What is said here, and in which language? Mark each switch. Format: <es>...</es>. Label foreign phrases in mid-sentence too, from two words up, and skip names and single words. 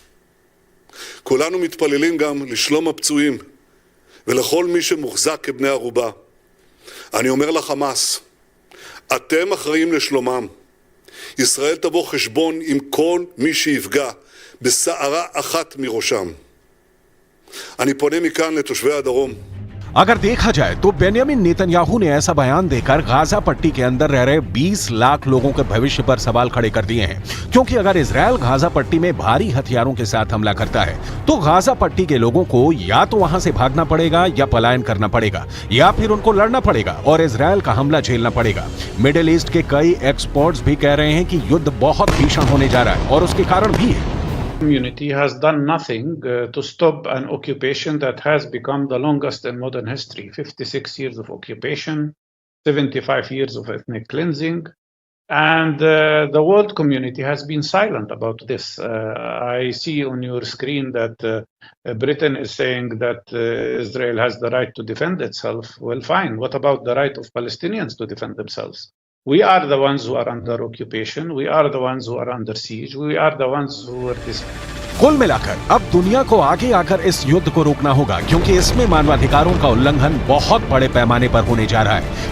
<he>כולנו מתפללים גם לשלום הפצועים ולכל מי שמוחזק כבני ערובה. אני אומר לחמאס, אתם אחראים לשלומם. ישראל תבוא חשבון עם כל מי שיפגע בסערה אחת מראשם. אני פונה מכאן לתושבי הדרום.</he> <hi>अगर देखा जाए तो बेन्यामिन नेतन्याहू ने ऐसा बयान देकर गाजा पट्टी के अंदर रह रहे 20 लाख लोगों के भविष्य पर सवाल खड़े कर दिए हैं, क्योंकि अगर इजरायल गाजा पट्टी में भारी हथियारों के साथ हमला करता है तो गाजा पट्टी के लोगों को या तो वहां से भागना पड़ेगा या पलायन करना पड़ेगा या फिर उनको लड़ना पड़ेगा और इजरायल का हमला झेलना पड़ेगा। मिडिल ईस्ट के कई एक्सपर्ट्स भी कह रहे हैं कि युद्ध बहुत भीषण होने जा रहा है और उसके कारण भी है।</hi> <en>Community has done nothing to stop an occupation that has become the longest in modern history. 56 years of occupation, 75 years of ethnic cleansing, and the world community has been silent about this. I see on your screen that Britain is saying that Israel has the right to defend itself. Well, fine. What about the right of Palestinians to defend themselves? We are the ones who are under occupation. We are the ones who are under siege. We are the ones who are</en> <hi>कुल मिलाकर अब दुनिया को आगे आकर इस युद्ध को रोकना होगा, क्योंकि इसमें मानवाधिकारों का उल्लंघन बहुत बड़े पैमाने पर होने जा रहा है।</hi>